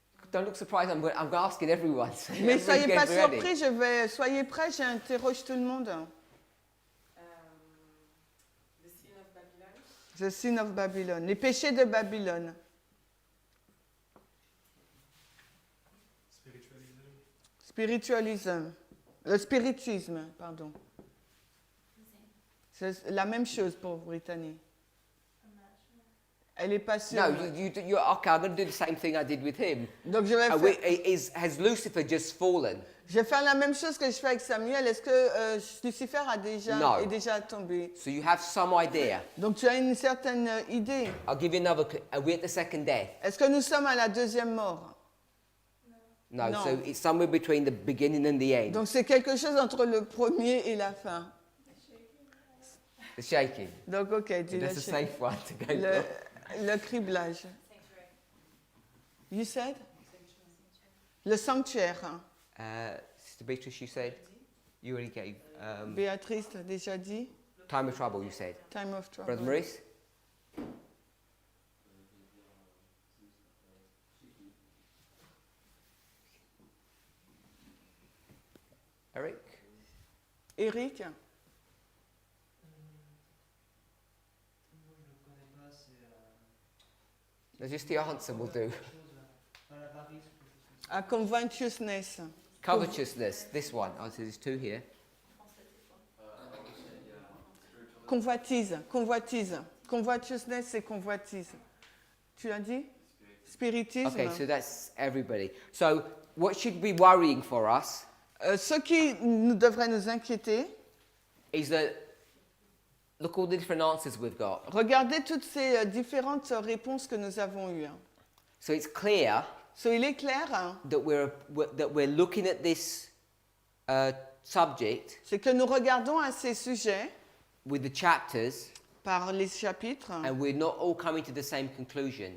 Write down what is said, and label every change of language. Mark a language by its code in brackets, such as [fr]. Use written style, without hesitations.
[en] Don't look surprised, I'm asking everyone. So [fr] Mais soyez pas [en] everybody ready. [fr] surpris, soyez prêts, j'interroge tout le monde. [en] The sin of Babylon. The sin of Babylon, [fr] les péchés de Babylone. Spiritualism. Le spiritisme, pardon. C'est la même chose pour Brittany. Elle est pas sûre. [en] No, you're okay. I'm going to do the same thing I did with him. [fr] Donc je vais faire... [en] Has Lucifer just fallen? [fr] Je vais faire la même chose que je fais avec Samuel. Est-ce que Lucifer [en] No. [fr] est déjà tombé? [en] So you have some idea. [fr] Donc tu as une certaine idée. [en] I'll give you another. Are we at the second death? [fr] Est-ce que nous sommes à la deuxième mort? [en] No. No. So it's somewhere between the beginning and the end. [fr] Donc c'est quelque chose entre le premier et la fin. [en] The shaking. [fr] Donc ok, dis [en] That's a safe one to go for. [fr] le criblage. [en] Sanctuary. You said? [fr] Le sanctuaire. [en] Sister Beatrice, you said you already gave [fr] Béatrice t'a déjà dit. [en] time of trouble. You said. Time of trouble. Brother Maurice. Eric. Eric? [fr] Moi, je ne connais pas, c'est... [en] No, just the answer will do. [fr] l'avarice. [en] A covetousness. Covetousness. This one. Oh, so there's two here. [fr] Convoitise. Convoitise. Convoitousness, c'est convoitise. Tu as dit? Spiritisme. [en] Okay, so that's everybody. So what should be worrying for us [fr] Ce qui devrait nous inquiéter, [en] is that look all the different answers we've got. [fr] regardez toutes ces différentes réponses que nous avons eues. [en] So it's clear [fr] So, il est clair, [en] that we're looking at this subject [fr] c'est que nous regardons à ces sujets [en] with the chapters, [fr] par les chapitres [en] and we're not all coming to the same conclusion.